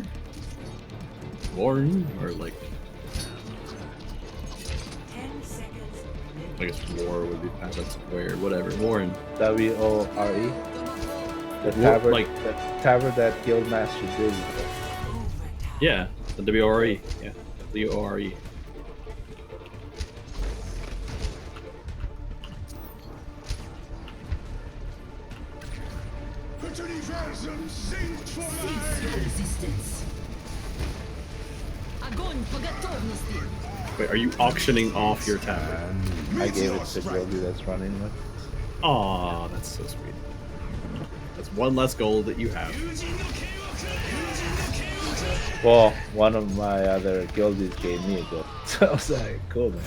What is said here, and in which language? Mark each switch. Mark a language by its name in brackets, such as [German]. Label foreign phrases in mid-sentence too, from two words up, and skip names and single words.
[English] Warren? Or like, 10 seconds I remaining. guess war would be past tense of where? Whatever. Warren. WORE. The Wo- tabard, like- the tabard that guildmaster did. Overtime. Yeah, the WRE. Yeah, WRE. [German] Das Universum singt vorbei! [English] Resistance. [Russian] Огонь по готовности. [English] Wait, are you auctioning off your tabard? I gave it to Gildy that's running with. Aw, that's so sweet. That's one less gold that you have. Well, one of my other guildies gave me a gold, so I was like, cool, man.